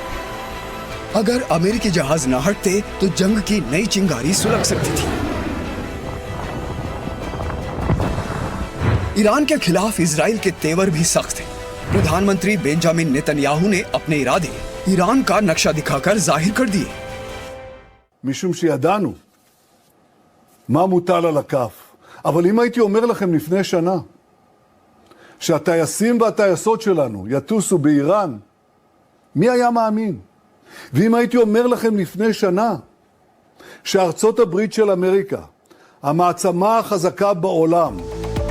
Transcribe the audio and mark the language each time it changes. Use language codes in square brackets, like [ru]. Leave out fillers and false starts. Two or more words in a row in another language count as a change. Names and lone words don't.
[hi] अगर अमेरिकी जहाज न हटते तो जंग की नई चिंगारी सुलग सकती थी। ईरान के खिलाफ इजराइल के तेवर भी सख्त थे। प्रधानमंत्री बेंजामिन नेतन्याहू ने अपने इरादे ईरान का नक्शा दिखाकर जाहिर कर दिए। [he] משום שידענו מה מוטל על הכף. אבל אם הייתי אומר לכם לפני שנה שהטייסים והטייסות שלנו יטוסו באיראן, מי היה מאמין? ואם הייתי אומר לכם לפני שנה שארצות הברית של אמריקה, המעצמה החזקה בעולם,